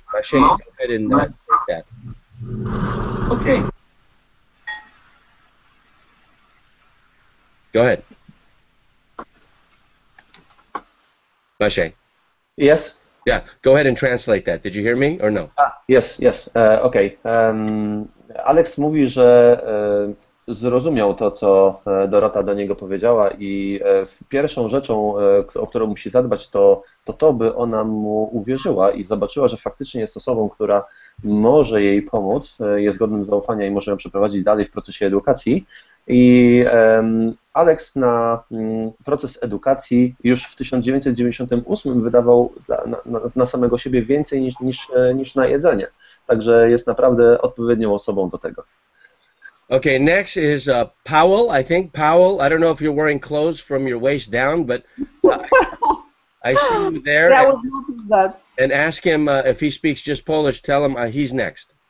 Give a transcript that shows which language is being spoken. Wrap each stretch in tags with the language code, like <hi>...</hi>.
<en>Maciej, go ahead and take that. Okay. Go ahead. Maciej. Yes? Yeah, go ahead and translate that. Did you hear me or no? Yes. Okay.</en> <pl>Alex mówi, że zrozumiał to, co Dorota do niego powiedziała, i pierwszą rzeczą, o którą musi zadbać, to, by ona mu uwierzyła i zobaczyła, że faktycznie jest osobą, która może jej pomóc, jest godnym zaufania i może ją przeprowadzić dalej w procesie edukacji. I Alex na proces edukacji już w 1998 wydawał na samego siebie więcej niż na jedzenie. Także jest naprawdę odpowiednią osobą do tego.</pl> <en>Okay, next is Powell. I think Powell, I don't know if you're wearing clothes from your waist down, but I see you there. Yeah, I was noticed that. And ask him if he speaks just Polish, tell him he's next.</en>